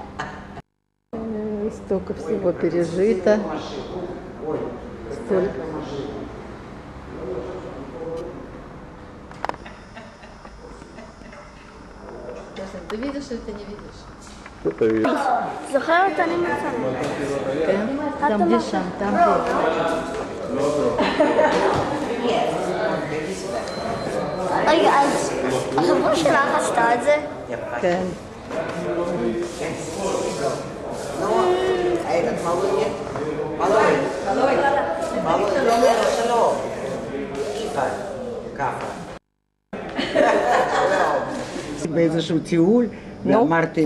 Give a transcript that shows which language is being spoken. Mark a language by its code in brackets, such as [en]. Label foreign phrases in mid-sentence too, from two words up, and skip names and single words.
[ru] Столько всего пережито. Столько. Ты видишь или ты не видишь? Кто-то видит. [he] זוכרת אני מצלמת. כן? תעמדי שם, תעמדי. רגע, אז החברה שלך עשתה את זה? כן. באיזשהו טיול, ואמרתי